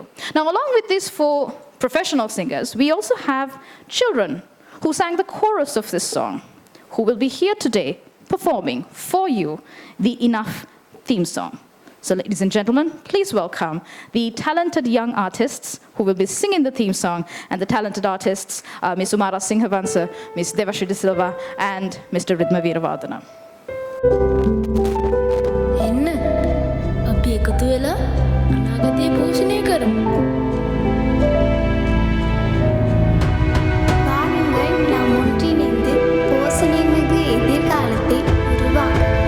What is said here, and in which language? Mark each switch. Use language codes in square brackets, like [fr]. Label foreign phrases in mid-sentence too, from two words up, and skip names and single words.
[en] Now, along with these 4 professional singers, we also have children who sang the chorus of this song, who will be here today performing for you the Enough theme song. So, ladies and gentlemen, please welcome the talented young artists who will be singing the theme song, and the talented artists, Ms. Umara Singhavansa, Ms. Devashri De Silva, and Mr. Ridma Veeravardhana. [si] එන්න අපි එකතු වෙලා අනාගතය පෝෂණය කරමු. [ta] வாருங்கள் நாம் ஒன்றிணைந்து போஷணை மிகு எதிர்காலத்தை உருவாக்குவோம்.